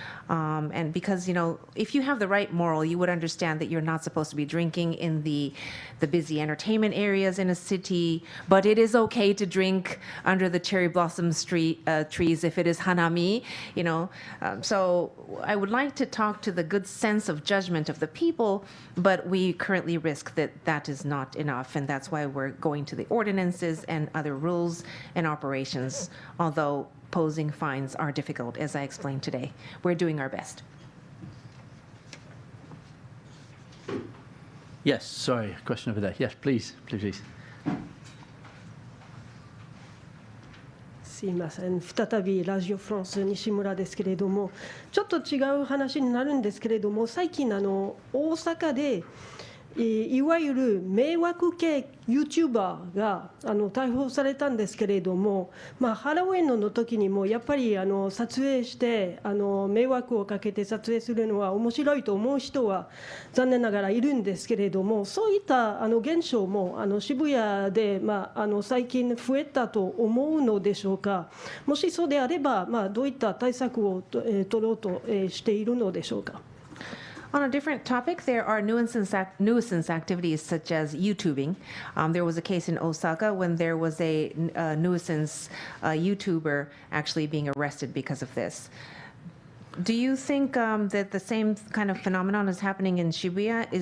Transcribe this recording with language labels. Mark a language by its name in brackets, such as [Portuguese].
[English] And because, if you have the right moral, you would understand that you're not supposed to be drinking in the busy entertainment areas in a city, but it is okay to drink under the cherry blossom trees if it is hanami, So I would like to talk to the good sense of judgment of the people, but we currently risk that is not enough, and that's why we're going to the ordinances and other rules and operations, although posing fines are difficult, as I explained today. We're doing our best. Yes, sorry, question over there. Yes, please. [Japanese] すいません、再びラジオフランス西村ですけれども、ちょっと違う話になるんですけれども、最近大阪でいわゆる迷惑系ユーチューバーが逮捕されたんですけれども、ハロウィンの時にもやっぱり撮影して迷惑をかけて撮影するのは面白いと思う人は残念ながらいるんですけれども、そういった現象も渋谷で最近増えたと思うのでしょうか。もしそうであればどういった対策を取ろうとしているのでしょうか。 [English] On a different topic, there are nuisance activities such as YouTubing. There was a case in Osaka when there was a nuisance YouTuber actually being arrested because of this. Do you think that the same kind of phenomenon is happening in Shibuya?